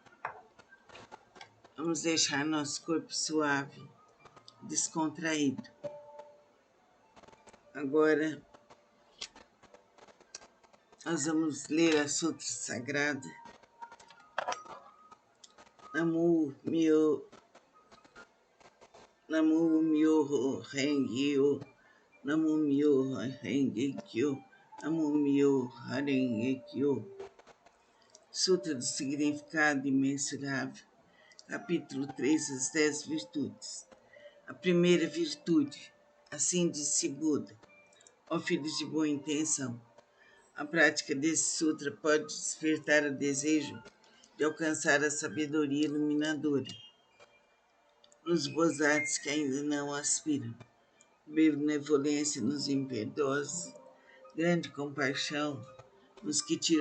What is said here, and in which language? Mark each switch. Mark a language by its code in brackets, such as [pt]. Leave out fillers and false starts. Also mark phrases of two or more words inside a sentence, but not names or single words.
[pt] vamos deixar nosso corpo suave, descontraído. Agora, nós vamos ler a Sutra Sagrada, [ja] 南無妙法蓮華経、南無妙法蓮華経、南無妙法蓮華経. [pt] Sutra do Significado Imensurável, capítulo 3, as 10 virtudes. A primeira virtude, assim disse Buda: ó filhos de boa intenção, a prática desse sutra pode despertar o desejo de alcançar a sabedoria iluminadora nos bodhisattvas que ainda não aspiram, benevolência nos impiedosos, grande compaixão nos que tiram